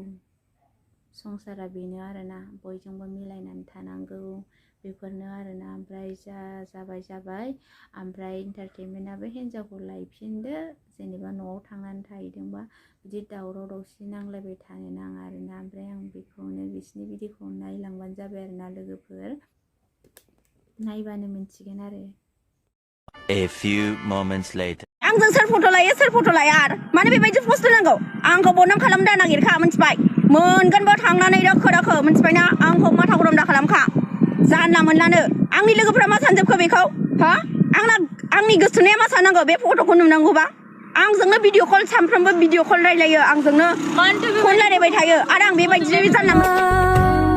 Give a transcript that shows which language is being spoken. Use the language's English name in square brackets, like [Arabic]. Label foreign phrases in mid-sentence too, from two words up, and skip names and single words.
[Bodo] संसारा बेनो आरोना बयजोंबो मिलायनानै थानांगौ बेफोरनो आरोना ओमफ्राय जाबाय ओमफ्राय एन्टारटेनमेन्टआबो हिन्जावखौ लायफिनदो जेनेबा न'आव थांनानै थाहैदोंबा बिदि दावराव दावसि नांलायबाय थानो नाङा आरोना ओमफ्राय आं बेखौनो बिसिनि भिडिअखौ नायलांबानो जाबाय आरोना लोगोफोर नायबानो मिन्थिगोन आरो [English] A few moments later [Bodo] आंजों सोर फट' लायो सोर फट' लाया आरो मानो बेबायदि पस्ट होनांगौ आंखौ बदनाम खालामनो नागिरखा मिथिबाय मोनगोनबो थांनानै दोखो मिथिबायना आंखौ माथा गरम दा खालामखा जानला मोनलानो आंनि लोगोफोरा मा सानजोबखो बेखौ हा आंनि गोसोनाया मा साननांगौ बे फट'खौ नुनांगौबा आंजोंनो [English] video call [Bodo] सानफ्रोमबो [English] video call [Bodo] रायलायो आंजोंनो फन रायलायबाय थायो आरो आं बेबायदि जानला